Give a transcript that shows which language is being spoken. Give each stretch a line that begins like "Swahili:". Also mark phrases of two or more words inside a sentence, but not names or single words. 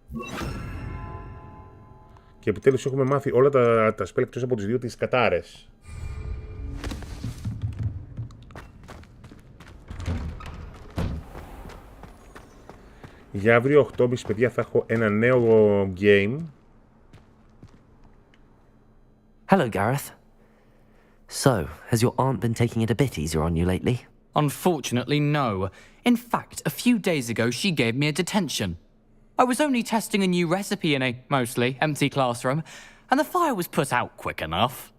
Greek: Και επιτέλους έχουμε μάθει όλα τα σπέλ εκτός από τις δύο τις κατάρες. Για αύριο 8.30 παιδιά θα έχω ένα νέο game.
English: Hello, Gareth. So, has your aunt been taking it a bit easier on you lately? Unfortunately, no. In fact, a few days ago, she gave me a detention. I was only testing a new recipe in a mostly empty classroom, and the fire was put out quick enough.